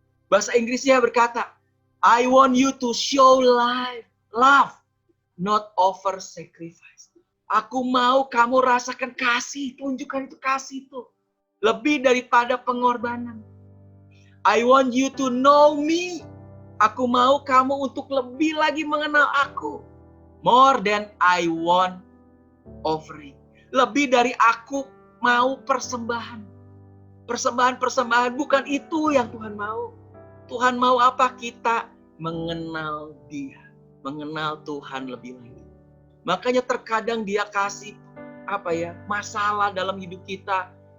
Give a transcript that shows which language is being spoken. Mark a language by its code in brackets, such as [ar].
[id] Bahasa Inggrisnya berkata, [en] I want you to show love, not offer sacrifice. [id] Aku mau kamu rasakan kasih, tunjukkan itu kasih itu. Lebih daripada pengorbanan. [en] I want you to know me. [id] Aku mau kamu untuk lebih lagi mengenal aku. [en] More than I want offering. [id] Lebih dari aku mau persembahan. Persembahan-persembahan bukan itu yang Tuhan mau. Tuhan mau apa? Kita mengenal Dia. Mengenal Tuhan lebih lagi. Makanya terkadang Dia kasih masalah dalam hidup kita.